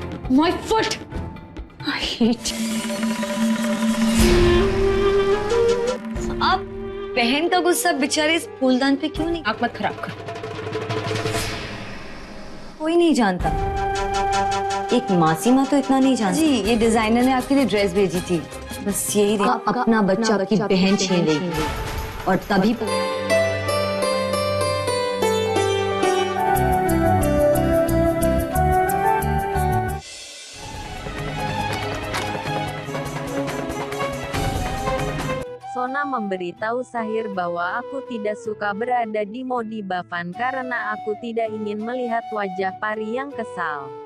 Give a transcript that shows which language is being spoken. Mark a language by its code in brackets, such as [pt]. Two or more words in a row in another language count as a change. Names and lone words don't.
[en] My foot! I hate [hi] आप बहन का गुस्सा बेचारे इस फूलदान पे क्यों नहीं? आंख मत खराब कर। कोई नहीं जानता। एक मासी माँ तो इतना नहीं जानती। जी, ये डिजाइनर ने आपके लिए ड्रेस भेजी थी। बस यही अपना बच्चा आपकी बहन छीन लेगी और तभी [id] Sona memberitahu Sahir bahwa aku tidak suka berada di Modi Bhavan karena aku tidak ingin melihat wajah Pari yang kesal.